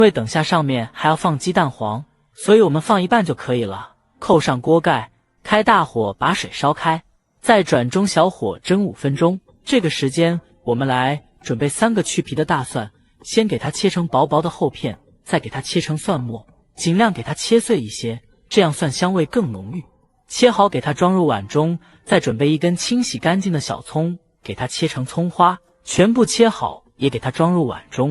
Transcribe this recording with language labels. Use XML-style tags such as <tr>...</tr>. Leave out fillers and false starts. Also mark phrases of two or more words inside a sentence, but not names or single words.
<zh>因為等下上面還要放雞蛋黃，所以我們放一半就可以了。扣上鍋蓋，開大火把水燒開，再轉中小火蒸5分鐘。這個時間我們來準備3個去皮的大蒜，先給它切成薄薄的厚片，再給它切成蒜末，盡量給它切碎一些，這樣蒜香味更濃郁。切好給它裝入碗中，再準備1根清洗乾淨的小蔥，給它切成蔥花，全部切好也給它裝入碗中。</zh>